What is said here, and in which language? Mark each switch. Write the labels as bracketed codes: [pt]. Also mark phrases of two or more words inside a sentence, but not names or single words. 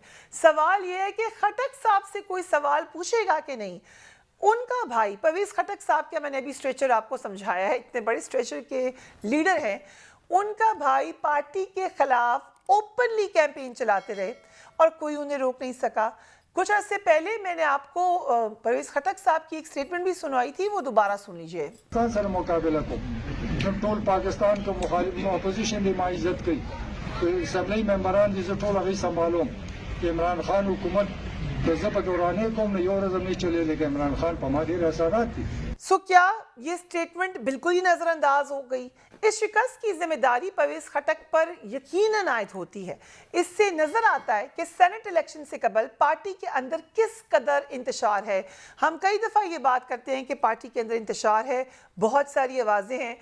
[ur] سوال یہ ہے کہ خٹک صاحب سے کوئی سوال پوچھے گا کہ نہیں. ان کا بھائی پرویز خٹک صاحب کے، میں نے ابھی سٹریچر آپ کو سمجھایا ہے، اتنے بڑے سٹریچر کے لیڈر ہیں، ان کا بھائی پارٹی کے خلاف [en] openly campaign [ur] چلاتے رہے اور کوئی انہیں روک نہیں سکا. کچھ عرصے پہلے میں نے آپ کو پرویز خٹک صاحب کی ایک سٹیٹمنٹ بھی سنوائی تھی, وہ دوبارہ سن لیجئے. [ps] سر مقابلہ کو ټول پاکستان کو مخالف اپوزیشن دی ما عزت کوي, اسمبلی ممبران دي زه ټول هغوی سمبالوم. عمران خان حکومت که زه په دورانې کوم نو یو ورځ هم نه چلېږي لکه عمران خان په ما ډېر اثرات دي. [ur] سو کیا یہ سٹیٹمنٹ بالکل ہی نظر انداز ہو گئی؟ اس شکست کی ذمہ داری پرویز خٹک پر یقیناً عائد ہوتی ہے. اس سے نظر آتا ہے کہ سینٹ الیکشن سے قبل پارٹی کے اندر کس قدر انتشار ہے. ہم کئی دفعہ یہ بات کرتے ہیں کہ پارٹی کے اندر انتشار ہے, بہت ساری آوازیں ہیں.